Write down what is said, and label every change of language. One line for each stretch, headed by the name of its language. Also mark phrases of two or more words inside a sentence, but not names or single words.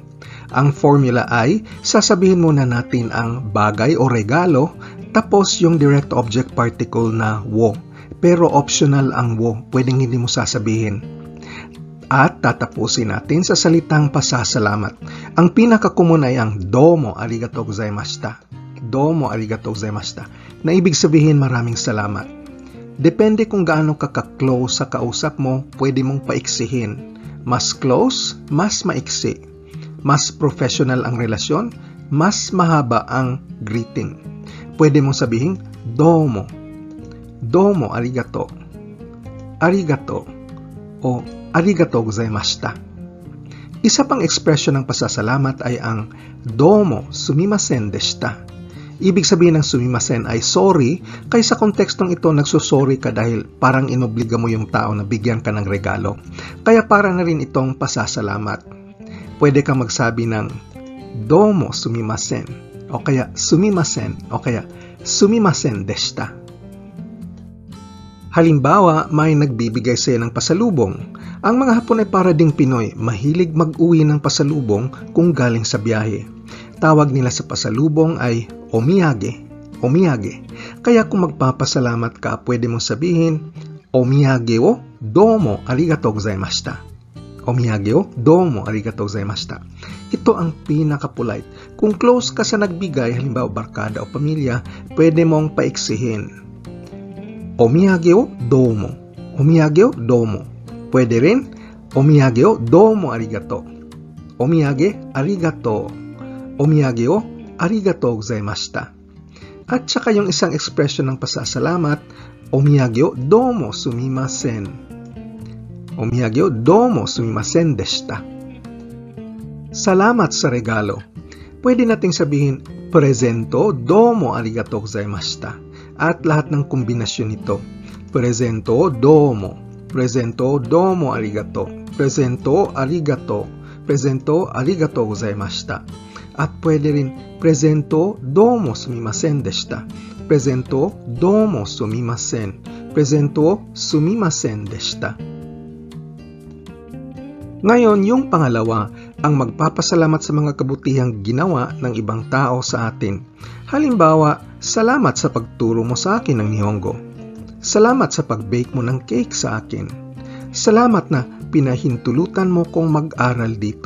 Filipino: Ang formula ay, sasabihin muna natin ang bagay o regalo, tapos yung direct object particle na wo. Pero optional ang wo, pwedeng hindi mo sasabihin. At tatapusin natin sa salitang pasasalamat. Ang pinakakomun ay ang
Japanese: どうもありがとうございました. どうもありがとうございました,
Filipino: na ibig sabihin maraming salamat. Depende kung gaano ka-close sa kausap mo, pwede mong paiksihin. Mas close, mas maiksi. Mas professional ang relasyon, mas mahaba ang greeting. Pwede mong sabihin, domo.
Japanese: どうもありがとう。ありがとう o ありがとうございました.
Filipino: Isa pang ekspresyon ng pasasalamat ay ang
Japanese: どうもすみませんでした.
Filipino: Ibig sabihin ng sumimasen ay sorry, kaya sa kontekstong ito nagsusorry ka dahil parang inobliga mo yung tao na bigyan ka ng regalo. Kaya para na rin itong pasasalamat. Pwede kang magsabi ng
Japanese: どうもすみません
Filipino: o kaya sumimasen o kaya
Japanese: すみませんでした.
Filipino: Halimbawa, may nagbibigay sa iyo ng pasalubong. Ang mga Hapon ay para ding Pinoy, mahilig mag-uwi ng pasalubong kung galing sa biyahe. Tawag nila sa pasalubong ay omiyage. Omiyage. Kaya kung magpapasalamat ka, pwede mong sabihin,
Japanese: お土産をどうもありがとうございました. お土産をどうもありがとうございました.
Filipino: Ito ang pinaka-polite. Kung close ka sa nagbigay, halimbawa barkada o pamilya, pwede mong paiksihin.
Japanese: お土産をどうも。お土産をどうも.
Filipino: Pwede rin,
Japanese: お土産をどうもありがとう. お土産ありがとう。お土産をありがとうございました.
Filipino: At saka yung isang ekspresyon ng pasasalamat,
Japanese: お土産をどうもすみません. お土産をどうもすみませんでした.
Filipino: Salamat sa regalo. Pwede nating sabihin,
Japanese: プレゼントどうもありがとうございました.
Filipino: At lahat ng kombinasyon nito.
Japanese: プレゼントどうも. プレゼントどうもありがとう。プレゼントありがとう. プレゼントありがとうございました.
Filipino: At pwede rin
Japanese: プレゼントどうもすみませんでした. プレゼントどうもすみません。プレゼントすみませんでした.
Filipino: Ngayon, yung pangalawa, ang magpapasalamat sa mga kabutihang ginawa ng ibang tao sa atin. Halimbawa, salamat sa pagturo mo sa akin ng Nihongo. Salamat sa pag-bake mo ng cake sa akin. Salamat na pinahintulutan mo kong mag-aral dito.